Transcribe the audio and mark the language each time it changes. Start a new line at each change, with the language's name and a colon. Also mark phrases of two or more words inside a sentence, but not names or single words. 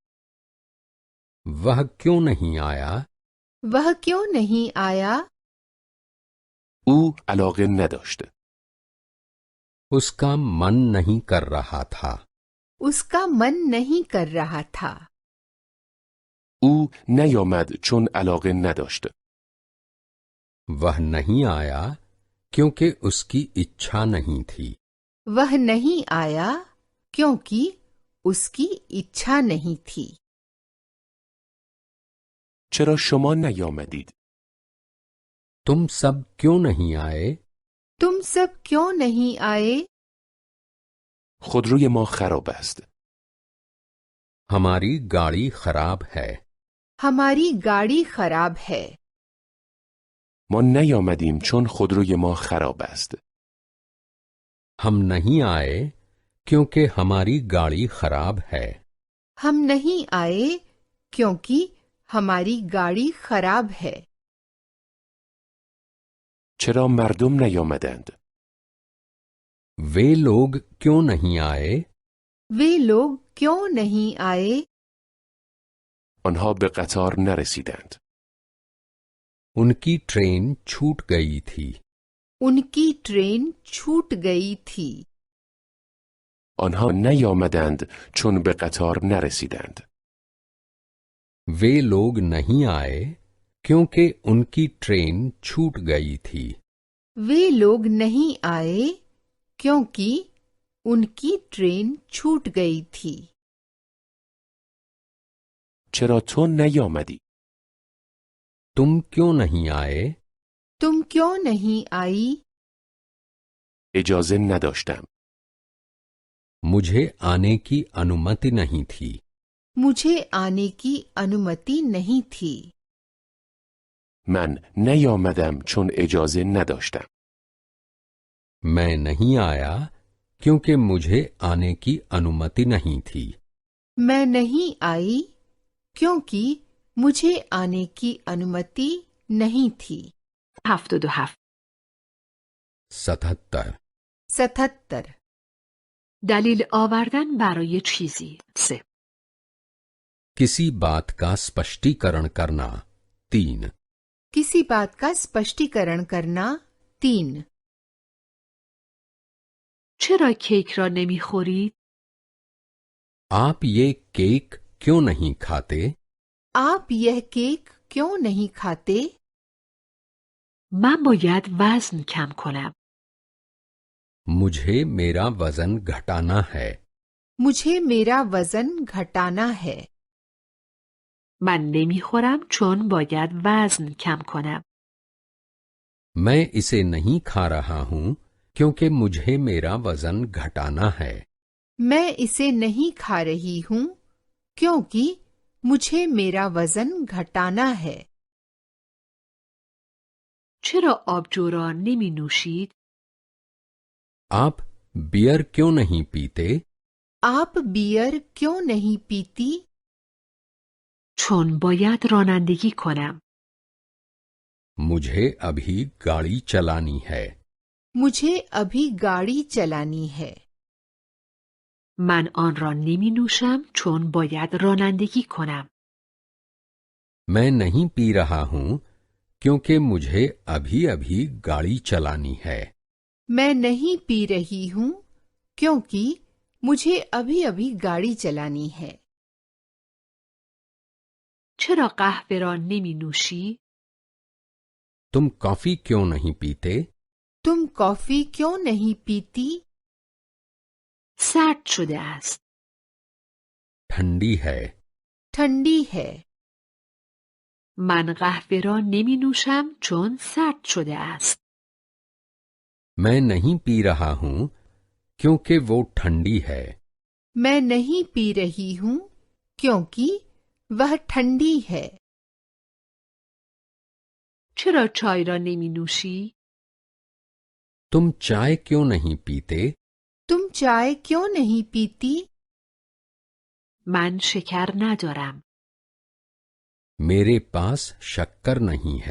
Hindi: वह क्यों नहीं आया? वह क्यों नहीं आया?
Persian: او علاقه نداشت.
Hindi: उसका मन नहीं कर रहा था. उसका मन नहीं कर रहा था.
Persian: او نیامد چون علاقه نداشت.
Hindi: वह नहीं आया क्योंकि उसकी इच्छा नहीं थी. वह नहीं आया क्योंकि उसकी इच्छा नहीं थी.
Persian: چرا شما نیامدید؟
Hindi: तुम सब क्यों नहीं आए? तुम सब क्यों नहीं आए?
Persian: خودروی ما خراب است.
Hindi: हमारी गाड़ी खराब है. हमारी गाड़ी खराब है.
Persian: ما نیامدیم چون خودروی ما خراب است.
Hindi: हम नहीं आए क्योंकि हमारी गाड़ी खराब है. हम नहीं आए क्योंकि हमारी गाड़ी खराब है.
Persian: چرا مردم نیامدند؟
Hindi: वे लोग क्यों नहीं आए? वे लोग क्यों नहीं आए?
Persian: آنها به قطار نرسیدند.
Hindi: उनकी ट्रेन छूट गई थी. उनकी ट्रेन छूट गई थी.
Persian: آنها نیامدند چون به قطار نرسیدند.
Hindi: वे लोग नहीं आए क्योंकि उनकी ट्रेन छूट गई थी. वे लोग नहीं आए क्योंकि उनकी ट्रेन छूट गई थी.
Persian: چرا تو نیامدی؟
Hindi: तुम क्यों नहीं आए? तुम क्यों नहीं आई?
Persian: اجازه نداشتم.
Hindi: मुझे आने की अनुमति नहीं थी. मुझे आने की अनुमति नहीं थी.
Persian: من نیامدم چون اجازه نداشتم.
Hindi: मैं नहीं आया क्योंकि मुझे आने की अनुमति नहीं थी. मैं नहीं आई क्योंकि मुझे आने की अनुमति नहीं थी. 77. 77. 77.
Persian: دلیل آوردن برای چیزی. 3.
Hindi: किसी बात का स्पष्टीकरण करना. 3. किसी बात का स्पष्टीकरण करना. 3.
Persian: چرا کیک را نمیخورید؟
Hindi: आप ये केक क्यों नहीं खाते? आप यह केक क्यों नहीं खाते?
Persian: من باید وزن کم کنم.
Hindi: मुझे मेरा वजन घटाना है. मुझे मेरा वजन घटाना है.
Persian: من نمیخورم چون باید وزن کم کنم.
Hindi: मैं इसे नहीं खा रहा हूं क्योंकि मुझे मेरा वजन घटाना है। मैं इसे नहीं खा रही हूँ क्योंकि मुझे मेरा वजन घटाना है।
Persian: چرا آبجو را نمی نوشید؟
Hindi: आप बियर क्यों नहीं पीते? आप बियर क्यों नहीं पीती?
Persian: چون باید رانندگی کنم.
Hindi: मुझे अभी गाड़ी चलानी है। मुझे अभी गाड़ी चलानी है।
Persian: من آن را نمی نوشم چون باید رانندگی کنم.
Hindi: मैं नहीं पी रहा हूं क्योंकि मुझे अभी अभी गाड़ी चलानी है। मैं नहीं पी रही हूँ क्योंकि मुझे अभी अभी गाड़ी चलानी है।
Persian: چرا قهوه را نمی نوشی؟
Hindi: तुम कॉफी क्यों नहीं पीते? तुम कॉफी क्यों नहीं पीती?
Persian: سرد شده است.
Hindi: ठंडी है। ठंडी है।
Persian: من قهوه را نمی نوشم چون سرد شده است.
Hindi: मैं नहीं पी रहा हूं क्योंकि वो ठंडी है। मैं नहीं पी रही हूँ क्योंकि वह ठंडी है।
Persian: چرا چای را نمی نوشی؟
Hindi: तुम चाय क्यों नहीं पीते? तुम चाय क्यों नहीं पीती?
Persian: من شکر ندارم.
Hindi: मेरे पास शक्कर नहीं है।